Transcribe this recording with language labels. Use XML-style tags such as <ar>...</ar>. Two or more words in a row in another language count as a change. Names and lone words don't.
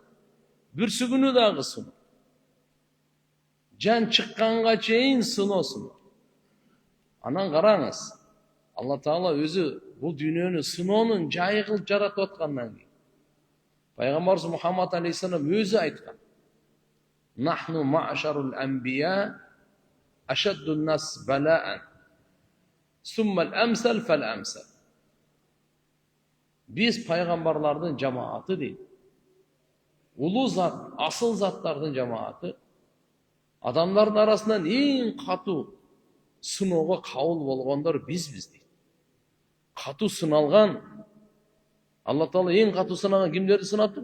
<ky>Бүрсү күнү дагы сыноо. Жан чыкканга чейин сыноо. Анан караңыз. Алла Таала өзү бул дүйнөнү сыноонун жайы кылып жаратып аткандан кийин Пайгамбарыбыз Мухаммад алейхиссалам өзү айткан.</ky> <ar>نحن معشر الأنبياء أشد الناس بلاء. ثم الأمثل فالأمثل.</ar> <ky>Биз пайгамбарлардын жамааты дейт. Улуу зат, асыл заттардын жамааты. Адамдардын арасынан эң катуу сыноого кабыл болгондор бизбиз дейт. Катуу сыналган Алла Таала эң катуу сынаган кимдерди сынапты?</ky>